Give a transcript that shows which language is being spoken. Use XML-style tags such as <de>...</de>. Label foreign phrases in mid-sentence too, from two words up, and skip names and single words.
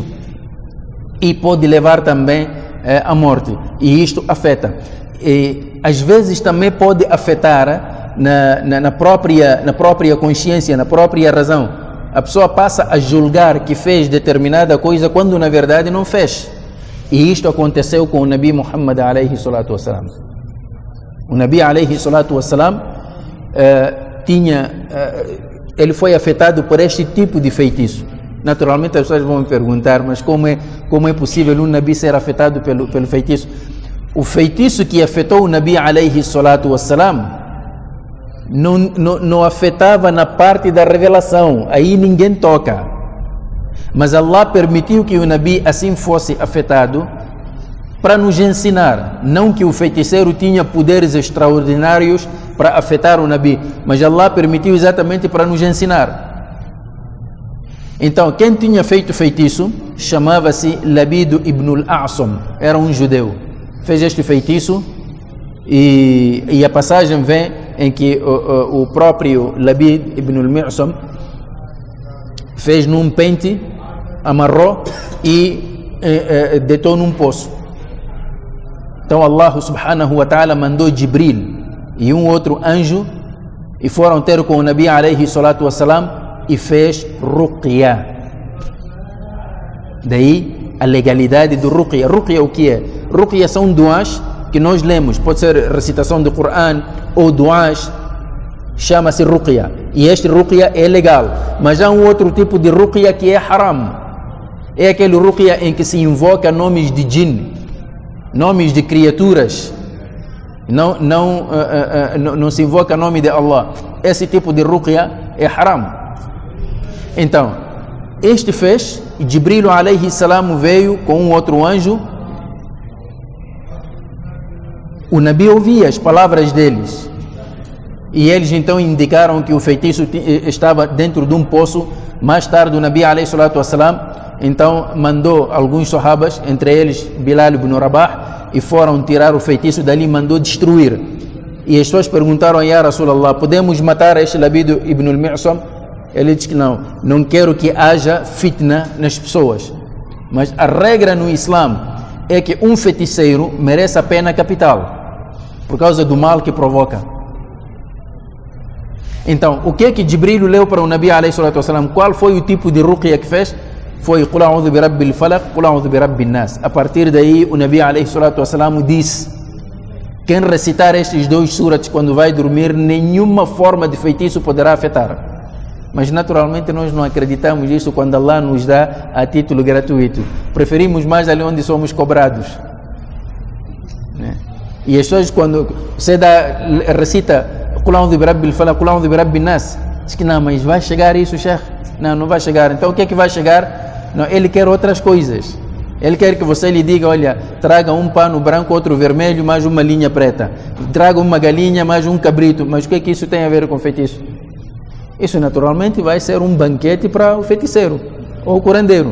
<pt>E pode levar também à morte. E isto afeta. E às vezes também pode afetar na própria consciência, na própria razão. A pessoa passa a julgar que fez determinada coisa quando na verdade não fez. E isto aconteceu com o Nabi Muhammad</pt> <ar>عليه الصلاة والسلام.</ar> <pt>O Nabi</pt> <ar>عليه الصلاة والسلام</ar> <pt>ele foi afetado por este tipo de feitiço. Naturalmente as pessoas vão me perguntar: mas como é possível um Nabi ser afetado pelo feitiço? O feitiço que afetou o Nabi</pt> <ar>عليه الصلاة والسلام</ar> <pt>não afetava na parte da revelação, aí ninguém toca. Mas Allah permitiu que o Nabi assim fosse afetado para nos ensinar. Não que o feiticeiro tinha poderes extraordinários para afetar o Nabi, mas Allah permitiu exatamente para nos ensinar. Então, quem tinha feito feitiço chamava-se Labid ibn al-A'sam, era um judeu. Fez este feitiço e a passagem vem em que o próprio Labid ibn al-Mi'sam fez num pente, amarrou e deitou num poço. Então</pt> <ar>الله سبحانه وتعالى</ar> <pt>mandou Jibril e um outro anjo e foram ter com o Nabi</pt> <ar>عليه الصلاة والسلام</ar> <pt>e fez ruqya. Daí a legalidade do ruqya. Ruqya o que é? Ruqya são duas que nós lemos, pode ser recitação do Coran ou duas, chama-se ruqya. E este ruqya é legal, mas há um outro tipo de ruqya que é haram. É aquele ruqya em que se invoca nomes de jinn, nomes de criaturas, não se invoca nome de Allah. Esse tipo de ruqya é haram. Então, este fez, e Jibril</pt> <ar>عليه السلام</ar> <pt>veio com um outro anjo. O Nabi ouvia as palavras deles e eles então indicaram que o feitiço estava dentro de um poço. Mais tarde o Nabi</pt> <ar>عليه الصلاة والسلام</ar> <pt>então mandou alguns sahabas, entre eles Bilal ibn Rabah, e foram tirar o feitiço dali, mandou destruir. E as pessoas perguntaram:</pt> <ar>يا رسول الله,</ar> <pt>podemos matar este Labid ibn al-Mi'sam? Ele disse que não quero que haja fitna nas pessoas, mas a regra no Islã é que um feiticeiro merece a pena capital por causa do mal que provoca. Então, o que é que Jibril leu para o Nabi</pt> <ar>عليه الصلاة والسلام?</ar> <pt>Qual foi o tipo de ruqya que fez?</pt> <ar>Foi قل أعوذ برب الفلق قل أعوذ برب الناس.</ar> <pt>A partir daí o Nabi</pt> <ar>عليه الصلاة والسلام</ar> <pt>disse Quem recitar estes 2 surats quando vai dormir, nenhuma forma de feitiço poderá afetar. Mas naturalmente nós não acreditamos nisso quando Allah nos dá a título gratuito. Preferimos mais ali onde somos cobrados. Né? E as pessoas, quando você recita</pt> <ar>قل أعوذ برب الفلق قل أعوذ برب الناس,</ar> <pt>diz que não, mas vai chegar isso, Sheikh? Não, não vai chegar. Então o que é que vai chegar? Não, ele quer outras coisas. Ele quer que você lhe diga, olha, traga um pano branco, outro vermelho, mais uma linha preta. Traga uma galinha, mais um cabrito. Mas o que é que isso tem a ver com feitiço? Isso naturalmente vai ser um banquete para o feiticeiro ou o curandeiro.</pt>